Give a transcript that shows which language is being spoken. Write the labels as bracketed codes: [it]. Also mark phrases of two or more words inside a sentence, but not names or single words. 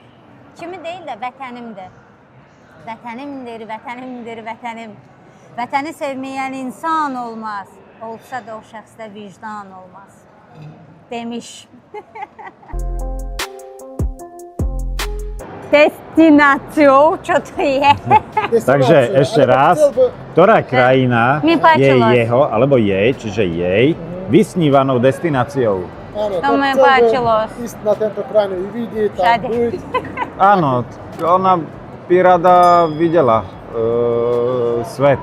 [az] Kimi deyil də vətənimdir. Vətənimdir, vətənimdir, vətənim. Vətəni sevməyən insan olmaz. Olsa da o şəxsdə vicdan olmaz. Demiş. Destinaciją, [sk] čo to je? Takže ešte raz, ktorá krajina Mi je páčilo. jeho, alebo jej, čiže jej, vysnívanou destináciou? To mi páčilo. Ísť na tento krajinu i vidieť, tam Všade. byť. Áno, ona by rada videla svet.